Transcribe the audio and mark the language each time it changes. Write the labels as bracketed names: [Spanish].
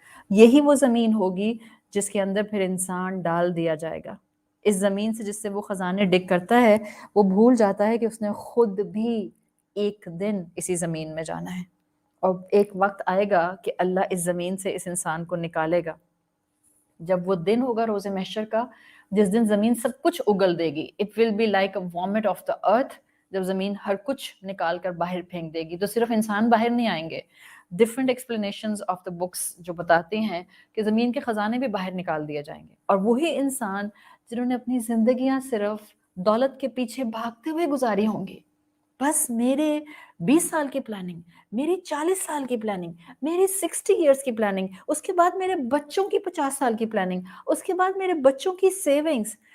[Urdu] یہی وہ زمین ہوگی جس کے اندر پھر انسان ڈال دیا جائے گا. اس زمین سے جس سے وہ خزانے ڈگ کرتا ہے وہ بھول جاتا ہے کہ اس نے خود بھی ایک دن اسی زمین میں جانا ہے، اور ایک وقت آئے گا کہ اللہ اس زمین سے اس انسان کو نکالے گا. جب وہ دن ہوگا روز محشر کا، جس دن زمین سب کچھ اگل دے گی، [English] It will be like a vomit of the earth. [Urdu] جب زمین ہر کچھ نکال کر باہر پھینک دے گی تو صرف انسان باہر نہیں آئیں گے. [English] different explanations of the books [Urdu] جو بتاتے ہیں کہ زمین کے خزانے بھی باہر نکال دیے جائیں گے، اور وہی انسان جنہوں نے اپنی زندگیاں صرف دولت کے پیچھے بھاگتے ہوئے گزاری ہوں گی. بس میرے 20 سال کی پلاننگ، میری 40 سال کی پلاننگ، میری 60 ایئرس کی پلاننگ، اس کے بعد میرے بچوں کی 50 سال کی پلاننگ، اس کے بعد میرے بچوں کی سیونگز.